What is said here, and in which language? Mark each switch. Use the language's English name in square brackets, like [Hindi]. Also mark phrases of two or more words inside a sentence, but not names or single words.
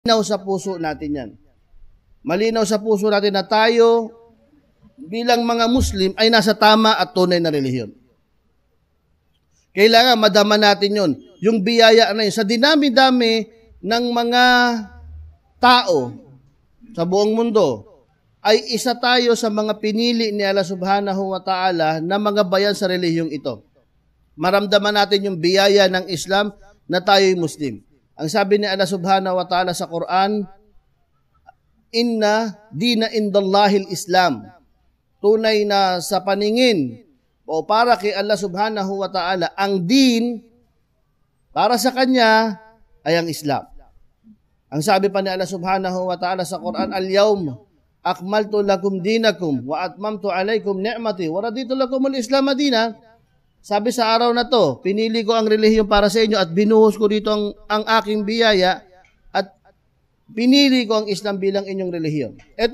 [Filipino] Malinaw sa puso natin yan. Malinaw sa puso natin na tayo bilang mga Muslim ay nasa tama at tunay na relihiyon. Kailangan madama natin yon. Yung biyaya na yun. Sa dinami-dami ng mga tao sa buong mundo, ay isa tayo sa mga pinili ni Allah [Arabic] سبحانه وتعالى [Filipino] na mga bayan sa relihiyong ito. Maramdaman natin yung biyaya ng Islam na tayo'y Muslim. Ang sabi ni Allah [Arabic] سبحانه وتعالى [Filipino] sa Quran, [Arabic] إن الدين عند الله الإسلام. [Filipino] Tunay na sa paningin o para kay Allah [Arabic] سبحانه وتعالى, [Filipino] ang din para sa Kanya ay ang Islam. Ang sabi pa ni Allah [Arabic] سبحانه وتعالى [Filipino] sa Quran, [Arabic] اليوم أكملت لكم دينكم و أتممت عليكم نعمتي و رضيت لكم الإسلام دينا. [Filipino] Sabi sa araw na to, pinili ko ang relihiyon para sa inyo at binuhos ko dito ang aking biyaya at pinili ko ang Islam bilang inyong relihiyon. Ito